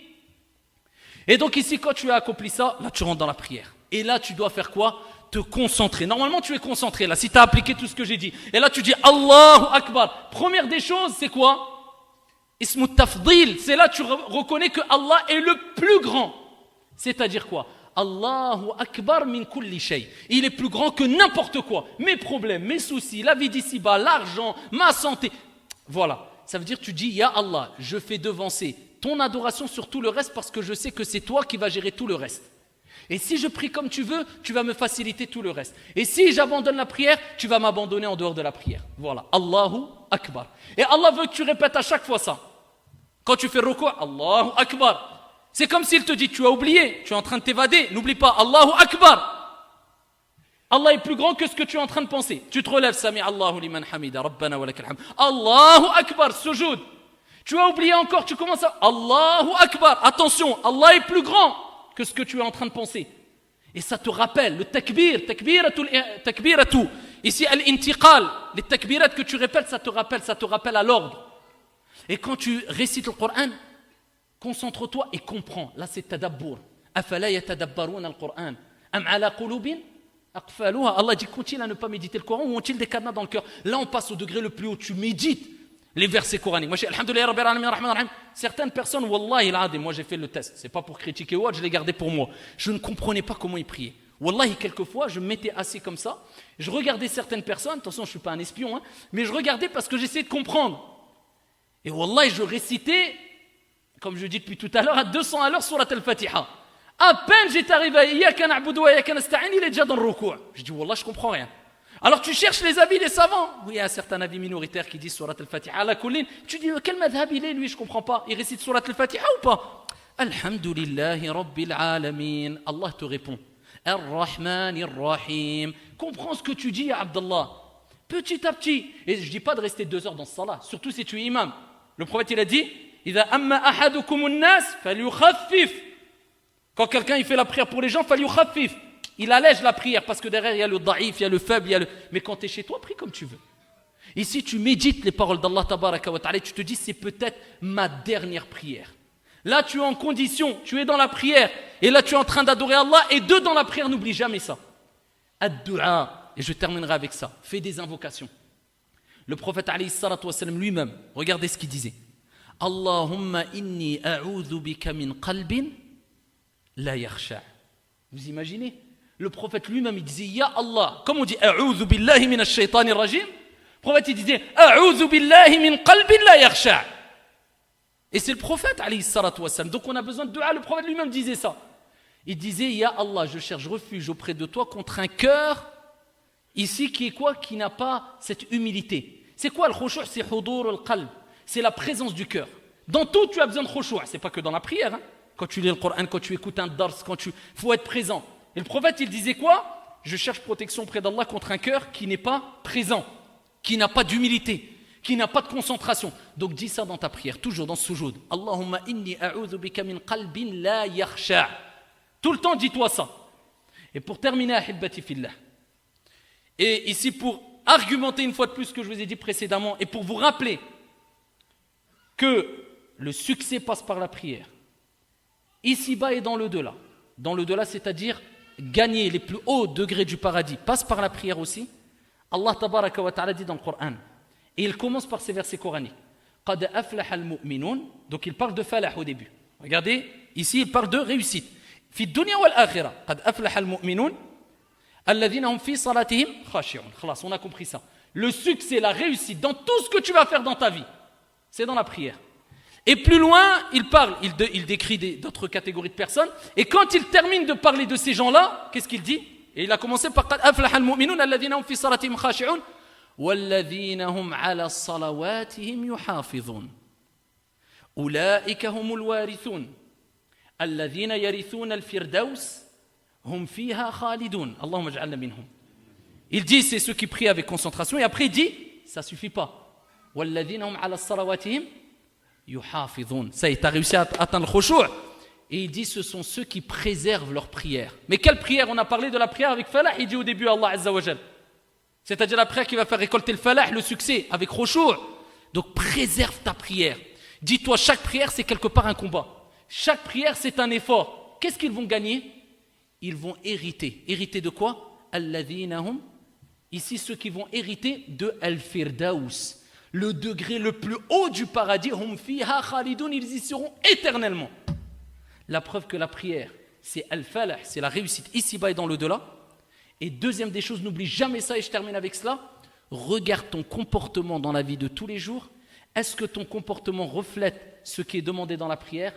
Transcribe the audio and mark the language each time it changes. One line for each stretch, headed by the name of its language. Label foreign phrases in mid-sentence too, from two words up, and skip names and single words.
French: Et donc ici, quand tu as accompli ça, là tu rentres dans la prière. Et là tu dois faire quoi? Te concentrer. Normalement tu es concentré là, si tu as appliqué tout ce que j'ai dit. Et là tu dis
Arabic: الله أكبر.
French: Première des choses, c'est quoi?
Arabic: اسم تفضيل.
French: C'est là tu reconnais que Allah est le plus grand. C'est-à-dire quoi?
Arabic: الله أكبر من كل شيء.
French: Il est plus grand que n'importe quoi. Mes problèmes, mes soucis, la vie d'ici-bas, l'argent, ma santé. Voilà. Ça veut dire tu dis
Arabic: يا الله,
French: je fais devancer ton adoration sur tout le reste parce que je sais que c'est toi qui vas gérer tout le reste. Et si je prie comme tu veux, tu vas me faciliter tout le reste. Et si j'abandonne la prière, tu vas m'abandonner en dehors de la prière. Voilà,
Arabic: الله أكبر.
French: Et Allah veut que tu répètes à chaque fois ça. Quand tu fais ruku',
Arabic: الله أكبر.
French: C'est comme s'il te dit tu as oublié, tu es en train de t'évader, n'oublie pas
Arabic: الله أكبر.
French: Allah est plus grand que ce que tu es en train de penser. Tu te relèves,
Arabic: سمع الله لمن حمده، ربنا ولك الحمد. الله أكبر, sujoud.
French: Tu as oublié encore, tu commences à
Arabic: الله أكبر.
French: Attention, Allah est plus grand que ce que tu es en train de penser. Et ça te rappelle, le takbir, takbiratu. Ici, al-intiqal, les takbirat que tu répètes, ça te rappelle à l'ordre. Et quand tu récites le Coran, concentre-toi et comprends. Là, c'est tadabbur.
Arabic: أفلا يتدبرون القرآن. أم على قلوب
French: Allah dit continue à ne pas méditer le Coran ou ont-ils des cadenas dans le cœur? Là on passe au degré le plus haut, tu médites les versets coraniques.
Arabic: Moi, الحمد لله رب العالمين رحمن رحيم.
French: Certaines personnes,
Arabic: والله العظيم,
French: moi j'ai fait le test, c'est pas pour critiquer ou autre, je l'ai gardé pour moi. Je ne comprenais pas comment ils priaient. Wallahi, quelquefois, je me mettais assis comme ça, je regardais certaines personnes, attention, je suis pas un espion, hein, mais je regardais parce que j'essayais de comprendre. Et wallahi, je récitais, comme je dis depuis tout à l'heure, à 200 à l'heure
Arabic: سورة الفاتحة.
French: À peine j'étais arrivé à
Arabic: إياك نعبد وإياك نستعين,
French: il est déjà dans le ruku'. Je dis wallah, je comprends rien. Alors tu cherches les avis des savants. Oui, il y a certains avis minoritaires qui disent
Arabic: سورة الفاتحة على كل.
French: Tu dis quel madhab il est lui, je comprends pas. Il récite
Arabic: سورة الفاتحة
French: ou pas?
Arabic: الحمد لله رب العالمين.
French: Allah te répond.
Arabic: الرحمن الرحيم.
French: Comprends ce que tu dis, Abdallah. Petit à petit. Et je dis pas de rester 2 heures dans ce salat, surtout si tu es imam. Le prophète il a dit
Arabic: إذا أم أحدكم الناس فليخفف.
French: Quand quelqu'un il fait la prière pour les gens, falyukhaffif. Il allège la prière parce que derrière il y a le daïf, il y a le faible, mais quand tu es chez toi, prie comme tu veux. Ici tu médites les paroles d'Allah
Arabic: تبارك وتعالى,
French: tu te dis c'est peut-être ma dernière prière. Là tu es en condition, tu es dans la prière et là tu es en train d'adorer Allah et dans la prière, n'oublie jamais ça. Ad-du'a, et je terminerai avec ça. Fais des invocations. Le prophète
Arabic: عليه الصلاة والسلام
French: lui-même, regardez ce qu'il disait.
Arabic: اللهم إني أعوذ بك من قلب لا يخشع.
French: Vous imaginez? Le prophète lui-même il disait
Arabic: يا الله,
French: comme on dit
Arabic: أعوذ بالله من الشيطان الرجيم.
French: Le prophète il disait
Arabic: أعوذ بالله من قلب لا يخشع.
French: Et c'est le prophète
Arabic: عليه الصلاة والسلام.
French: Donc on a besoin de dua, le prophète lui-même disait ça. Il disait
Arabic: يا الله,
French: je cherche refuge auprès de toi contre un cœur ici qui est quoi? Qui n'a pas cette humilité. C'est quoi le khushu'? C'est
Arabic: حضور القلب.
French: C'est la présence du cœur. Dans tout tu as besoin de khushu', c'est pas que dans la prière, hein. Quand tu lis le Coran, quand tu écoutes un dars, faut être présent. Et le prophète, il disait quoi? Je cherche protection auprès d'Allah contre un cœur qui n'est pas présent, qui n'a pas d'humilité, qui n'a pas de concentration. Donc dis ça dans ta prière, toujours dans ce sujoud.
Arabic: اللهم إني أعوذ بك من قلب لا يخشع.
French: Tout le temps, dis-toi ça. Et pour terminer,
Arabic: أحبتي في الله.
French: Et ici, pour argumenter une fois de plus ce que je vous ai dit précédemment, et pour vous rappeler que le succès passe par la prière. Ici-bas et dans l'au-delà. Dans l'au-delà, c'est-à-dire gagner les plus hauts degrés du paradis, passe par la prière aussi. Allah
Arabic: تبارك وتعالى
French: dit dans le Coran, et il commence par ces versets coraniques.
Arabic: قد أفلح المؤمنون,
French: donc il parle de falah au début. Regardez, ici il parle de réussite.
Arabic: في الدنيا والآخرة، قد أفلح المؤمنون الذين هم في صلاتهم خاشعون.
French: Khalas, on a compris ça. Le succès, la réussite dans tout ce que tu vas faire dans ta vie, c'est dans la prière. Et plus loin, il décrit d'autres catégories de personnes. Et quand il termine de parler de ces gens-là, qu'est-ce qu'il dit? Et il a commencé par
Arabic: قَدْ أَفْلَحَ الْمُؤْمِنُونَ الَّذِينَ هُمْ فِي صَلَاتِهِمْ خَاشِعُونَ وَالَّذِينَ هُمْ عَلَى صَلَوَاتِهِمْ يُحَافِظُونَ أُولَئِكَ هُمُ الْوَارِثُونَ الَّذِينَ يَرِثُونَ الْفِرْدَوْسَ هُمْ فِيهَا خَالِدُونَ اللهم اجعلنا منهم.
French: Il dit c'est ceux qui prient avec concentration et après il dit ça suffit pas.
Arabic: وَالَّذِينَ هُمْ عَلَى صَلَوَاتِهِمْ يُحَافِظُونَ.
French: Ça y est, tu as réussi à atteindre le khushu'. Et il dit ce sont ceux qui préservent leur prière. Mais quelle prière? On a parlé de la prière avec falah, il dit au début
Arabic: الله عز وجل.
French: C'est-à-dire la prière qui va faire récolter le falah, le succès, avec khushu'. Donc préserve ta prière. Dis-toi, chaque prière c'est quelque part un combat. Chaque prière c'est un effort. Qu'est-ce qu'ils vont gagner? Ils vont hériter. Hériter de quoi?
Arabic: الذين هم.
French: Ici ceux qui vont hériter de Al-Firdaus. Le degré le plus haut du paradis.
Arabic: هم فيها خالدون,
French: ils y seront éternellement. La preuve que la prière, c'est al-falah, c'est la réussite ici-bas et dans l'au-delà. Et deuxième des choses, n'oublie jamais ça et je termine avec cela. Regarde ton comportement dans la vie de tous les jours. Est-ce que ton comportement reflète ce qui est demandé dans la prière?